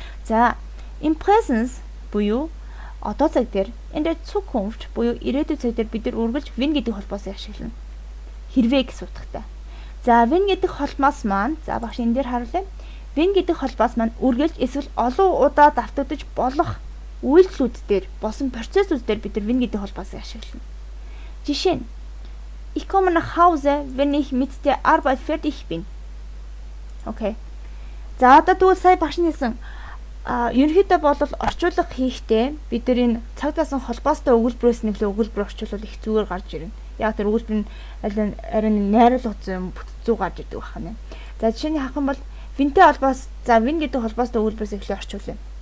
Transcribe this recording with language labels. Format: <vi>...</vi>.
<mn>За,</mn> <en>in presence</en> <mn>буюу одоо цаг дээр энэ Zukunft буюу ирээдүйн цаг дээр бид нар үргэлж WENN гэдэг холбоосыг ашиглана. Хэрвээ гэсэн утгатай. За, WENN гэдэг холбоос маань багш энэ дээр харуулъя. WENN гэдэг холбоос маань үргэлж эсвэл олон удаа давтагдаж болох үйлдэлүүд дээр босон процессүүд дээр бид нар WENN гэдэг холбоосыг ашиглана. Жишээ нь</mn> <de>Ich komme nach Hause, wenn ich mit der Arbeit fertig bin.</de> <mn>Окей. За, одоо тэгвэл сая багш хэлсэн ерөнхийдөө бол орчуулга хийхдээ бид нар энэ цаг заасан холбоостой өгүүлбэрээс нэг л өгүүлбэр орчуулвал их зүгээр гарч ирнэ. Яг тэр өгүүлбэр нь арай найруулга зүй гарч ирдэг байна. За, жишээний хах юм бол WENN-тэй холбоос WENN гэдэг холбоостой өгүүлбэрээс эхлээ орчуулъя.</mn>